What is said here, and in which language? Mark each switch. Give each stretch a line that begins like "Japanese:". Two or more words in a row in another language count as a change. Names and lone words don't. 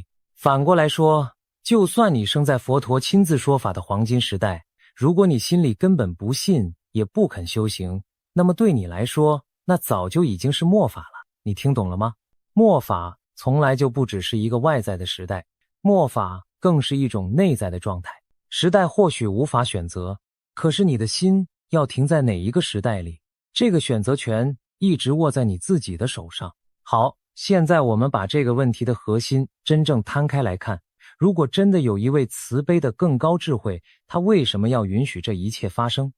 Chinese: 反過來說，就算你生在佛陀親自說法的黄金時代，如果你心裡根本不信，也不肯修行，那麼对你來說，那早就已經是末法了。你聽懂了嗎？末法從來就不只是一個外在的時代，末法更是一種內在的狀態。时代或許無法選擇，可是你的心要停在哪一個時代裡，這個選擇權一直握在你自己的手上。好，現在我們把這個問題的核心真正攤開來看，如果真的有一位慈悲的更高智慧，他為什麼要允許這一切發生？